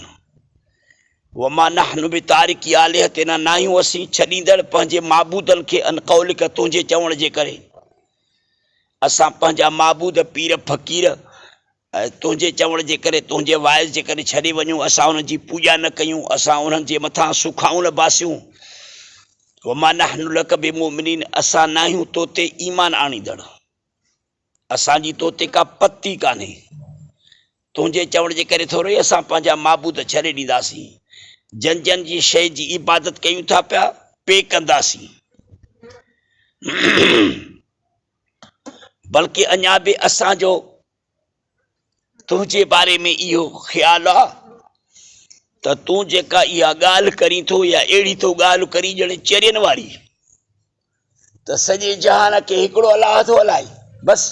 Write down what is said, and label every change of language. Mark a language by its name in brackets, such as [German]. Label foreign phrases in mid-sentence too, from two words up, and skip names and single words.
[Arabic] وما نحن بتاركي آلهتنا, [Sindhi] न आहियूं असीं छॾींदड़ पंहिंजे माबूदनि खे [Arabic] عن قولك, [Sindhi] तुंहिंजे चवण जे करे। असां पंहिंजा माबूद पीर फ़कीर तुंहिंजे चवण जे करे, तुंहिंजे वाइज़ जे करे छॾे वञूं, असां उन्हनि जी पूॼा न कयूं, असां उन्हनि जे मथां सुखाऊं न बासियूं। [Arabic] وما نحن لك بمؤمنين, [Sindhi] असां न आहियूं तो ते ईमान आणींदड़, असांजी तो ते का पती कान्हे। तुंहिंजे चवण जे करे थोरो ई असां पंहिंजा माबूद छॾे ॾींदासीं। जन जन जी शइ जी इबादत कयूं था पिया, पे कंदासीं। बल्कि अञा बि असांजो तुंहिंजे बारे में इहो ख़्यालु आहे त तूं जेका इहा ॻाल्हि करीं थो, या अहिड़ी तो ॻाल्हि करी ॼण चरियनि वारी, त सॼे जहान खे हिकिड़ो अलाह थो हलाए बसि।